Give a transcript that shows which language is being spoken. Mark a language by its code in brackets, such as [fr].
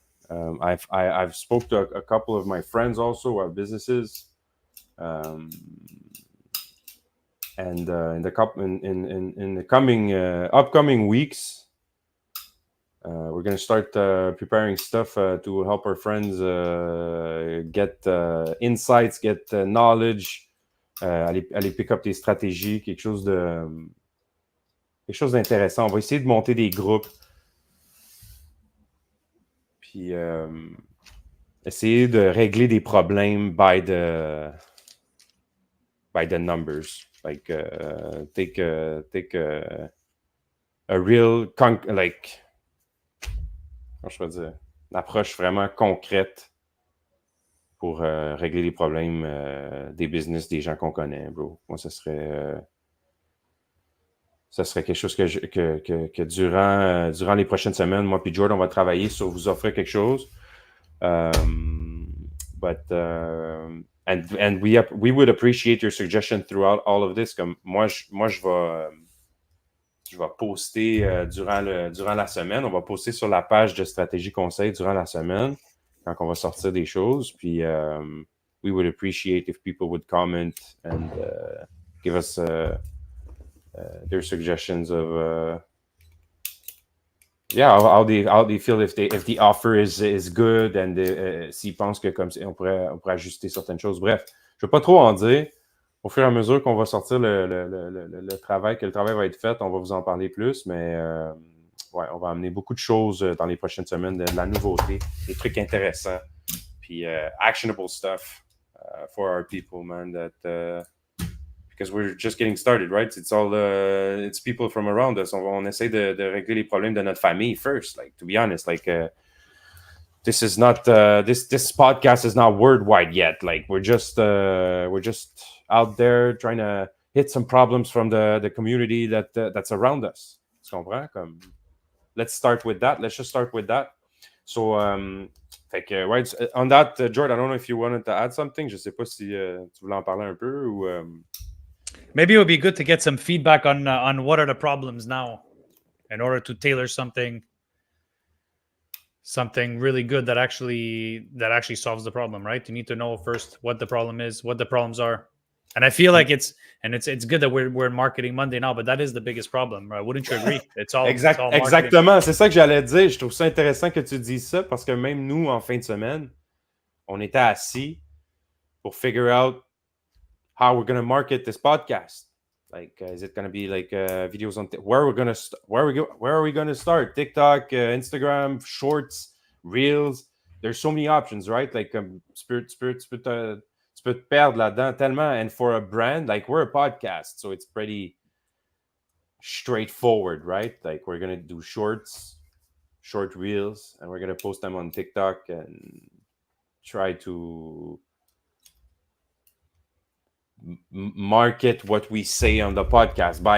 [en] I've spoke to a couple of my friends also who have businesses, and in the coming upcoming weeks, we're going to start preparing stuff to help our friends get insights, get knowledge, [fr] aller [en] pick up [fr] des stratégies, quelque chose d'intéressant. On va essayer de monter des groupes, puis essayer de régler des problèmes [en] by the numbers. Like take a real [fr] comment je peux dire, une approche vraiment concrète pour régler les problèmes des business des gens qu'on connaît, bro. Moi, ça serait quelque chose que durant les prochaines semaines, moi puis Jordan, on va travailler sur vous offrir quelque chose. [en] And we would appreciate your suggestion throughout all of this. [fr] Comme moi, je vais poster durant la semaine. On va poster sur la page de stratégie conseil durant la semaine quand on va sortir des choses. Puis [en] we would appreciate if people would comment and give us their suggestions of how they feel if the offer is good and [fr] s'ils pensent que comme on pourrait ajuster certaines choses. Bref, je ne veux pas trop en dire. Au fur et à mesure qu'on va sortir le travail, que le travail va être fait, on va vous en parler plus, mais on va amener beaucoup de choses dans les prochaines semaines, de la nouveauté, des trucs intéressants, puis [en] actionable stuff for our people, man, that because we're just getting started, right? It's all it's people from around us. [fr] On essaie de régler les problèmes de notre famille [en] first, like, to be honest, like this is not this podcast is not worldwide yet. Like we're just out there trying to hit some problems from the community that's around us. [fr] Tu comprends? Comme, [en] let's start with that. Let's just start with that. So, right, on that, George, I don't know if you wanted to add something. [fr] Je sais pas si tu voulais en parler un peu ou. [en] Maybe it would be good to get some feedback on what are the problems now, in order to tailor something really good that actually solves the problem, right? You need to know first what the problem is, what the problems are. And I feel like it's good that we're in Marketing Monday now, but that is the biggest problem, right? Wouldn't you agree? It's all [fr] Exactement, c'est ça que j'allais dire. Je trouve ça intéressant que tu dises ça parce que même nous, en fin de semaine, on était assis pour [en] figure out how we're going to market this podcast. Like, is it going to be like videos on where are we going to start? TikTok, Instagram, Shorts, Reels. There's so many options, right? Like, [fr] tu peux te perdre là-dedans tellement. [en] And for a brand, like, we're a podcast, so it's pretty straightforward, right? Like, we're going to do short Reels, and we're going to post them on TikTok and try to market what we say on the podcast.